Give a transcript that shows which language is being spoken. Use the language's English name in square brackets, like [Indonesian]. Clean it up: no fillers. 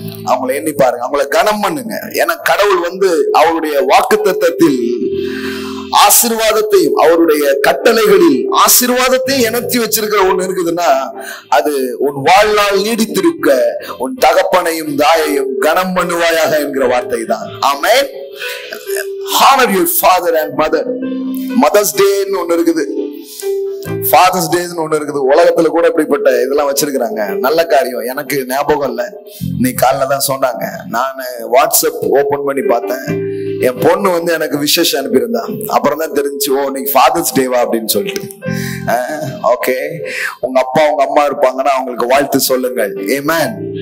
[Tamil] அவங்களை எண்ணி பாருங்க, அவங்களை கனம் பண்ணுங்க. ஏன்னா கடவுள் அவருடைய வாக்குத்தத்தத்தில் ஆசீர்வாதத்தையும் அவருடைய கட்டளைகளில் ஆசீர்வாதத்தையும் இணைச்சி வச்சிருக்கிற ஒண்ணு இருக்குதுன்னா அது உன் வாழ்நாள் நீடித்திருக்க உன் தகப்பனையும் தாயையும் கனம் பண்ணுவாயாக என்கிற வார்த்தை தான். ஆமென். [English] Honor your father and mother. [Tamil] Mother's Day ன்னு ஒண்ணு இருக்குது, Father's Day ன்னு ஒண்ணு இருக்குது. உலகத்துல கூட இப்படிப்பட்ட இதெல்லாம் வச்சிருக்கிறாங்க. நல்ல காரியம். எனக்கு ஞாபகம் இல்ல, நீ காலைல தான் சொன்னாங்க. நான் வாட்ஸ்அப் ஓபன் பண்ணி பார்த்தேன். என் பொண்ணு எனக்கு விசேஷம் அனுப்பியிருந்தா. அப்புறம் தான் தெரிஞ்சு, ஓ நீங்க ஃபாதர்ஸ் டேவா அப்படின்னு சொல்லிட்டு. ஓகே, உங்க அப்பா உங்க அம்மா இருப்பாங்கன்னா அவங்களுக்கு வாழ்த்து சொல்லுங்கள். ஆமென்.